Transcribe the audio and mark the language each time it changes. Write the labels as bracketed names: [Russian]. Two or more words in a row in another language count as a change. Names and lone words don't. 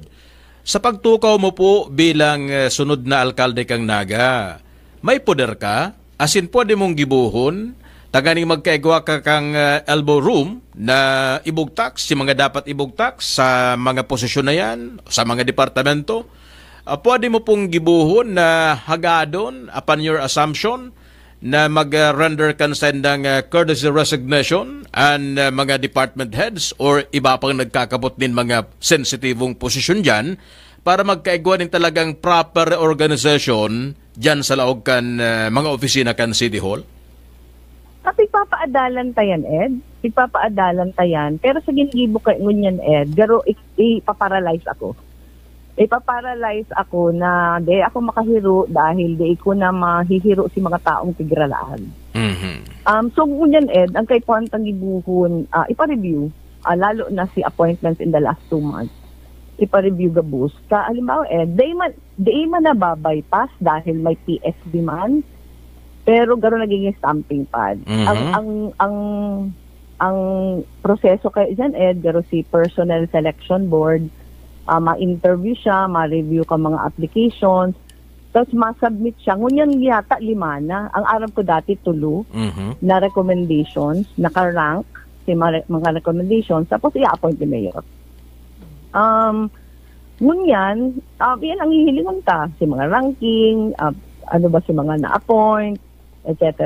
[Bikol] Sa pagtukaw mo po bilang sunod na alkalde kang Naga, may poder ka? Asin pwede mong gibuhon, taganing magkaigwa ka kang elbow room na ibugtak, si mga dapat ibugtak sa mga posisyon na yan, sa mga departamento. Pwede mo pong gibuhon na hagadon [English] upon your assumption [Bikol] na mag-render consent ng [English] courtesy resignation [Bikol] and mga [English] department heads [Bikol] or iba pang nagkakabot din mga sensitibong posisyon dyan para magkaigwa din talagang [English] proper organization [Bikol] dyan sa laog kan mga opisina kan City Hall? Ipapaadalan tayan, Ed. Ipapaadalan tayan. Pero sa ginigibo ka ngunyan, Ed, garo ipaparalyze ako. Ipaparalyze ako na di ako makahiro dahil di ko na mahihiro si mga taong tigralaan. So ngunyan, Ed, ang kay Puantang gibuhon, ipa-review, lalo na si appointments [English] in the last 2 months. [Bikol] Ipa-review gabus. Halimbawa, Ed, di man nababypass dahil may PSB man, pero garo nagiging [English] stamping pad. [Bikol] Ang proseso kay dyan, Ed, garo si [English] personal selection board, [Bikol] ma-interview siya, ma-review ka mga applications, tapos ma-submit siya. Ngunyan yata 5 na. Ang aram ko dati 3 na recommendations, naka-rank si mga recommendations, tapos i-appoint ni Mayor. Ngunyan, yan ang hihilingon ta. Si mga ranking, si mga na-appoint, etc.